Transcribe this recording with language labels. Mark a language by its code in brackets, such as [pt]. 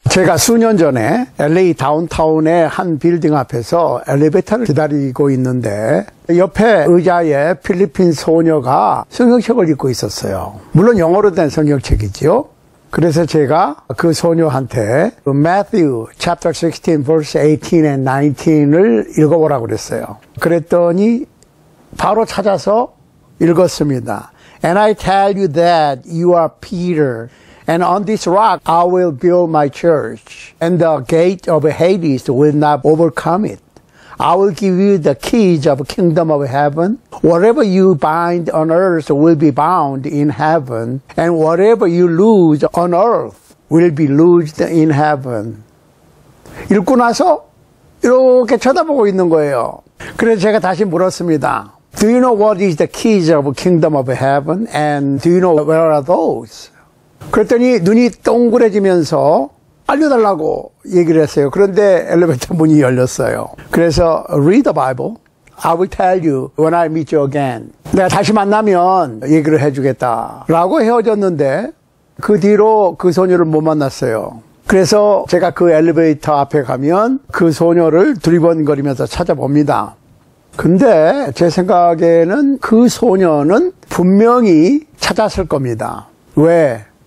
[ko] 제가 수년 전에 LA 다운타운의 한 빌딩 앞에서 엘리베이터를 기다리고 있는데 옆에 의자에 필리핀 소녀가 성경책을 읽고 있었어요. 물론 영어로 된 성경책이죠. 그래서 제가 그 소녀한테 [en] Matthew chapter 16 verse 18 and 19 [ko] 을 읽어보라고 그랬어요. 그랬더니 바로 찾아서 읽었습니다. [en] And I tell you that you are Peter. And on this rock I will build my church, and the gate of Hades will not overcome it. I will give you the keys of the kingdom of heaven. Whatever you bind on earth will be bound in heaven, and whatever you loose on earth will be loosed in heaven. [ko] 읽고 나서 이렇게 쳐다보고 있는 거예요. 그래서 제가 다시 물었습니다. [en] Do you know what is the keys of the kingdom of heaven? And do you know where are those? [ko] 그랬더니 눈이 동그래지면서 알려달라고 얘기를 했어요. 그런데 엘리베이터 문이 열렸어요. 그래서 [en] read the Bible. I will tell you when I meet you again. [ko] 내가 다시 만나면 얘기를 해주겠다 라고 헤어졌는데 그 뒤로 그 소녀를 못 만났어요. 그래서 제가 그 엘리베이터 앞에 가면 그 소녀를 두리번거리면서 찾아봅니다. 근데 제 생각에는 그 소녀는 분명히 찾았을 겁니다. 왜?